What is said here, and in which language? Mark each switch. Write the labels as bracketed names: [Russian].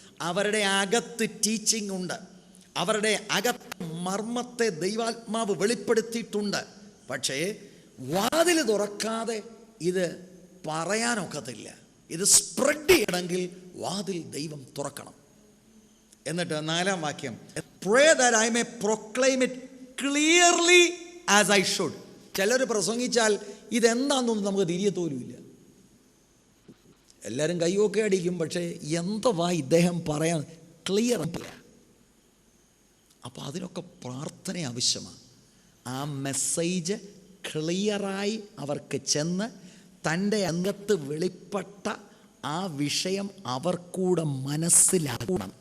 [Malayalam] അവരുടെ അകത്ത് ടീച്ചിങ് ഉണ്ട്, അവരുടെ അകത്ത് മർമ്മത്തെ ദൈവാത്മാവ് വെളിപ്പെടുത്തിയിട്ടുണ്ട്. പക്ഷേ വാതിൽ തുറക്കാതെ ഇത് പറയാനൊക്കത്തില്ല. ഇത് സ്പ്രെഡ് ചെയ്യണമെങ്കിൽ വാതിൽ ദൈവം തുറക്കണം. എന്നിട്ട് 4-ാം വാക്യം, [English] pray that I may proclaim it clearly as I should. [Malayalam] ചിലർ പ്രസംഗിച്ചാൽ ഇതെന്താണെന്നൊന്നും നമുക്ക് തിരിയത്തോലുമില്ല. എല്ലാവരും കൈയൊക്കെ അടിക്കും, പക്ഷേ എന്തുവാ ഇദ്ദേഹം പറയാൻ ക്ലിയർ അല്ല. അപ്പോൾ അതിനൊക്കെ പ്രാർത്ഥന ആവശ്യമാണ്. ആ മെസ്സേജ് ക്ലിയറായി അവർക്ക് ചെന്ന് തൻ്റെ അംഗത്ത് വെളിപ്പെട്ട ആ വിഷയം അവർക്കൂടെ മനസ്സിലാക്കണം.